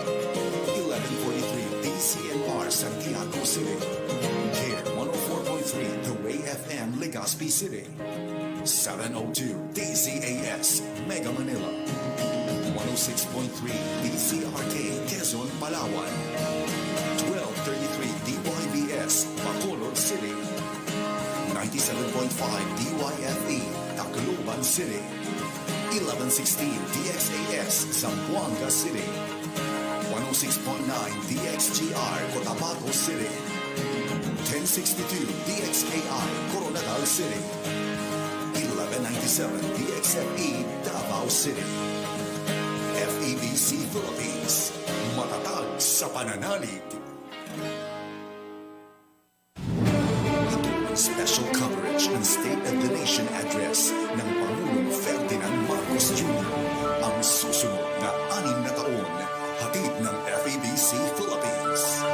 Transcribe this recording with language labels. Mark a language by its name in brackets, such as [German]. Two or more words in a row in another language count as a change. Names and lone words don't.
[Filipino] 1143 DCNR Santiago City, KARE 104.3 The Way FM Legazpi City, 702 DZAS Mega Manila, 106.3 DCRK Quezon, Palawan, 1233 DYBS Bacolod City, 97.5 DYFE Tacloban City, 1116 DXAS Zamboanga City, 106.9 DXGR Cotabato City, 1062 DXAI Coronadal City, 1197 DXFE Davao City. FEBC Philippines, matatag sa pananalig. Special coverage ng State of the Nation address ng Pangulong Ferdinand Marcos Jr. Ang susunod na 6 na taon, hatid ng FEBC Philippines.